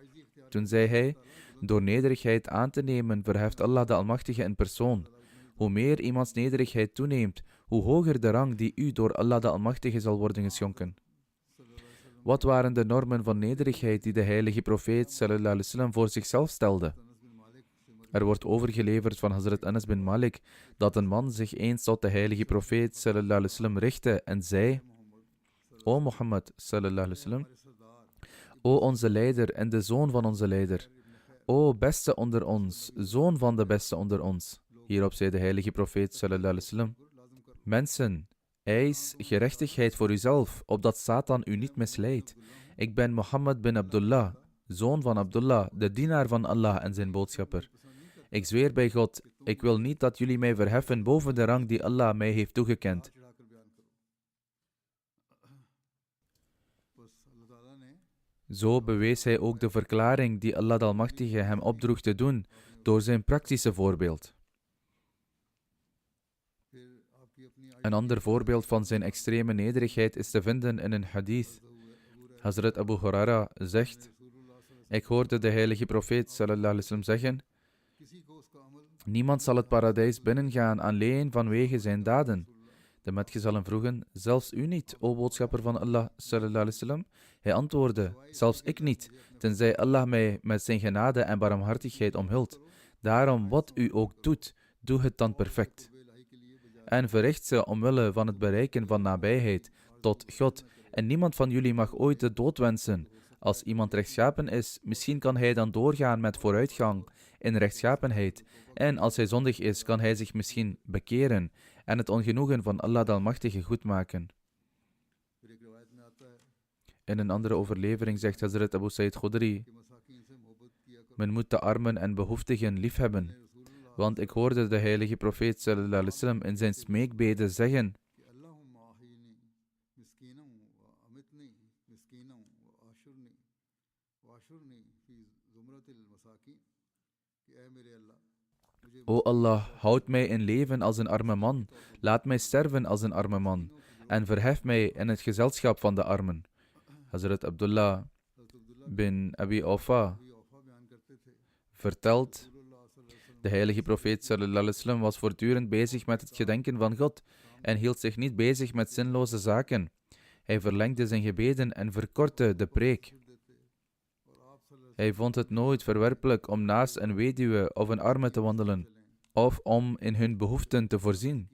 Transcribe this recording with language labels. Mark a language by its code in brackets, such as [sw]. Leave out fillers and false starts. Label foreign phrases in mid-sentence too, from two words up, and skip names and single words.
[nl] Toen zei hij: door nederigheid aan te nemen, verheft Allah de Almachtige een persoon. Hoe meer iemands nederigheid toeneemt, hoe hoger de rang die u door Allah de Almachtige zal worden geschonken. Wat waren de normen van nederigheid die de heilige profeet [ar] صلى الله عليه وسلم [nl] voor zichzelf stelde? Er wordt overgeleverd van Hazrat Anas bin Malik dat een man zich eens tot de heilige profeet [ar] صلى الله عليه وسلم [nl] richtte en zei: O Mohammed [ar] صلى الله عليه وسلم, [nl] o onze leider en de zoon van onze leider, o beste onder ons, zoon van de beste onder ons. Hierop zei de heilige profeet [ar] صلى الله عليه وسلم: [nl] mensen, eis gerechtigheid voor uzelf, opdat Satan u niet misleidt. Ik ben Mohammed bin Abdullah, zoon van Abdullah, de dienaar van Allah en zijn boodschapper. Ik zweer bij God, ik wil niet dat jullie mij verheffen boven de rang die Allah mij heeft toegekend. Zo bewees hij ook de verklaring die Allah de Almachtige hem opdroeg te doen door zijn praktische voorbeeld. Een ander voorbeeld van zijn extreme nederigheid is te vinden in een hadith. Hazrat Abu Huraira zegt: ik hoorde de heilige profeet [ar] صلى الله عليه وسلم [nl] zeggen: niemand zal het paradijs binnengaan alleen vanwege zijn daden. De metgezellen vroegen: zelfs u niet, o boodschapper van Allah [ar] صلى الله عليه وسلم? [nl] Hij antwoordde: zelfs ik niet, tenzij Allah mij met zijn genade en barmhartigheid omhult. Daarom, wat u ook doet, doe het dan perfect. En verricht ze omwille van het bereiken van nabijheid tot God. En niemand van jullie mag ooit de dood wensen. Als iemand rechtschapen is, misschien kan hij dan doorgaan met vooruitgang in rechtschapenheid. En als hij zondig is, kan hij zich misschien bekeren en het ongenoegen van Allah de Almachtige goedmaken. In een andere overlevering zegt Hazrat Abu Sa'id Khudri: men moet de armen en behoeftigen liefhebben. Want ik hoorde de heilige profeet [ar] صلى الله عليه وسلم [nl] in zijn smeekbeden zeggen: O Allah, houd mij in leven als een arme man, laat mij sterven als een arme man, en verhef mij in het gezelschap van de armen. Hazrat Abdullah bin Abi Awfa vertelt: de heilige profeet [ar] صلى الله عليه وسلم [nl] was voortdurend bezig met het gedenken van God en hield zich niet bezig met zinloze zaken. Hij verlengde zijn gebeden en verkortte de preek. Hij vond het nooit verwerpelijk om naast een weduwe of een arme te wandelen, of om in hun behoeften te voorzien.